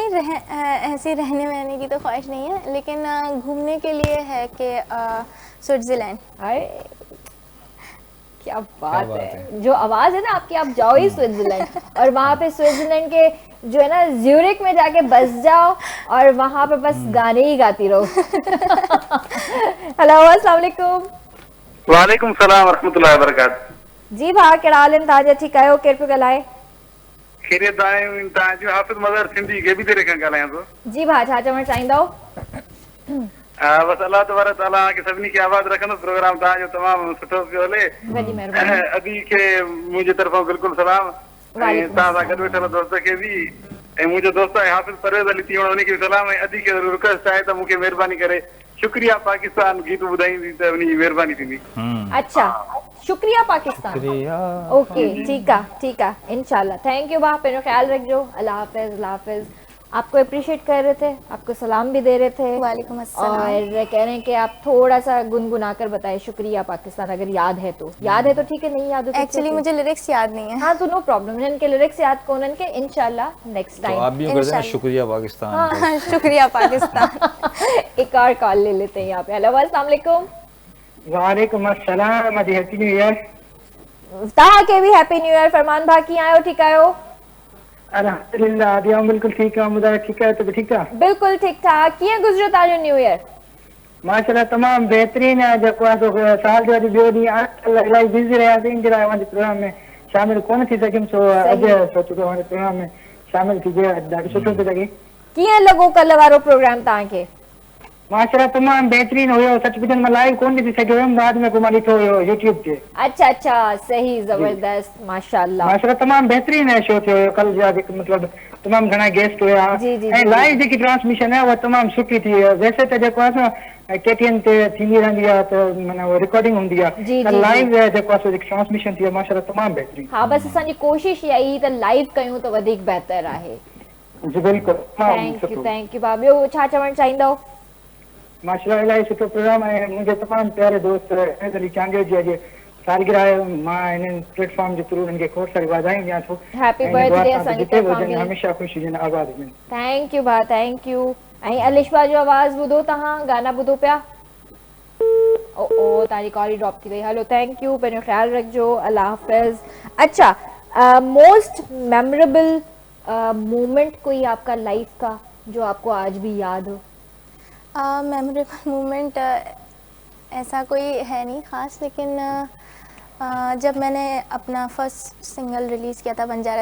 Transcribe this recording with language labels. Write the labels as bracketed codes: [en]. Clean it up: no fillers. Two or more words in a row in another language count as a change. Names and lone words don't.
[ur] نہیں، ایسے رہنے وہنے کی تو خواہش نہیں ہے، لیکن گھومنے کے لیے ہے کہ سوئٹزرلینڈ. ارے کیا بات ہے. جو آواز ہے نا آپکی، آپ جاؤ ہی سوئٹزرلینڈ اور وہاں پہ سوئٹزرلینڈ کے جو ہے نا زیورخ میں جاکے بس جاؤ اور وہاں پہ بس گانے ہی گاتی رہو. ہیلو, [ar] السلام عليكم. وعليكم السلام رحمة الله وبركاته. [sd] जी भा, कहिड़ा हाल आहिनि तव्हांजा? ठीकु आहियो? केरु पियो ॻाल्हाए? खैरियत आहियूं। तव्हांजो हाफ़िज़ मज़हर सिंधी गेबी तेरे खां ॻाल्हायां थो। जी भा, छा चवणु चाहींदव? बस [ar] الله تبارك تعالى [sd] के सभिनी खे आबाद रखंदुसि। प्रोग्राम तव्हांजो तमामु सुठो पियो हले। वॾी महिरबानी। अदी खे मुंहिंजे तरफ़ां बिल्कुलु सलाम। ऐं वालेकुम तव्हां सां गॾु वेठल दोस्त खे बि, ऐं मुंहिंजो दोस्त आहे हाफ़िज़ परवेज़ अली तीवण, उनखे बि सलाम। ऐं अदी खे रिक्वेस्ट आहे त मूंखे महिरबानी करे शुक्रिया पाकिस्तान गीत ॿुधाईंदी त उनजी महिरबानी थींदी। [ur] اچھا، شکریہ پاکستان. اوکے، ٹھیک ہے ان شاء اللہ. [en] thank you [sd] भा, पंहिंजो ख्याल रखिजो। अल्लाह हाफ़िज़, अल्लाह हाफ़िज़। [ur] آپکو اپریشیئیٹ کر رہے تھے، آپکو سلام بھی دے رہے تھے. [ar] وعليكم السلام. [ur] اور کہہ رہے ہیں کہ آپ تھوڑا سا گنگنا کر بتائیں شکریہ پاکستان، اگر یاد ہے تو. یاد ہے تو ٹھیک ہے، نہیں یاد ہو تو ایکچوئلی مجھے لرکس یاد نہیں ہے. ہاں تو [en] no problem, [ur] جنکے لرکس یاد کو انکے ان شاء اللہ نیکسٹ تو آپ ٹائم. بھی یوں کر دینا، شکریہ پاکستان. ہاں، شکریہ پاکستان. ایک اور کال لے لیتے ہیں یہاں پہ. ہیلو, [ar] السلام عليكم. وعليكم السلام. [en] अजी Happy New Year. [sd] तव्हांखे बि [en] Happy New Year. [sd] फरमान भा, कीअं आहियो? ठीकु आहियो? [ur] الحمدللہ، ابھی ہم بالکل ٹھیک ہے. مجھے ٹھیک ہے، تو ٹھیک ہے. [sd] बिल्कुल ठीक ठाक। कीअं गुज़रियो तव्हांजो [en] New Year? [ur] ماشاءاللہ تمام بہترین ہے. [sd] जो साल जो अॼु ॿियो ॾींहुं इलाही बिज़ी रहियासीं, इन जे लाइ मुंहिंजे प्रोग्राम में शामिल कोन थी सघियुमि। सो अॼु सोचियो त मुंहिंजे प्रोग्राम में शामिल थी वियो। ॾाढो सुठो पियो लॻे। कीअं लॻो कल्ह वारो प्रोग्राम तव्हांखे? माशाल्लाह तमाम बेहतरीन हुयो। सच पुछण मां लाइव कोन ॾिसी सघियो हुयमि, बाद में पोइ मां ॾिठो हुयो यूट्यूब ते। [ur] اچھا، صحیح، زبردست، ماشاءاللہ. [sd] माशाल्लाह तमाम बेहतरीन शो थियो हुयो कल जो। मतलब तमाम घणा गेस्ट हुआ जी, जी, ऐं जी। लाइव जेकी ट्रांसमिशन है वो तमाम सुठी थी [ur] ویسے تو [sd] जेको आहे असां केटीएन ते थींदी रहंदी आहे त माना वो रिकॉर्डिंग हूंदी आहे जी, त जी, लाइव जेको आहे जेकी ट्रांसमिशन थी आहे माशाल्लाह तमाम बेहतरीन हाँ बस असांजी कोशिश इहा ई त लाइव कयूं त वधीक बहितर आहे। जी बिल्कुल तमाम [en] thank you [sd] भाउ। ॿियो छा चवणु चाहींदव? माशाल्लाह इलाही सुठो प्रोग्राम आहे मुंहिंजे तमाम प्यारे दोस्त अहमद अली चांडियो जी अॼु सालगिरह आहे मां हिन प्लेटफॉर्म जे थ्रू उन्हनि खे खोड़ सारी वाधायूं ॾियां थो हैप्पी ऐं बर्थडे दुआ सां असांजी जिते बि तरफ़ां हुजनि बि। हमेशह ख़ुशी हुजनि आबाद हुजनि [en] thank you [sd] भाउ [en] thank you. [sd] ऐं अलिशबा जो आवाज़ ॿुधो तव्हां गाना ॿुधो पिया? ओ ओ तव्हांजी कॉल ड्रॉप थी वई। हलो [en] thank you [sd] पंहिंजो ख्याल रखिजो अल्लाह हाफ़िज़। [ur] अच्छा [en] most memorable moment [ur] کوئی آپکا لائف کا جو آپکو آج بھی یاد ہو? [en] memorable moment [ur] ایسا کوئی ہے نہیں خاص لیکن جب مینے اپنا [en] first single [ur] ریلیز کیا تھا بنجارا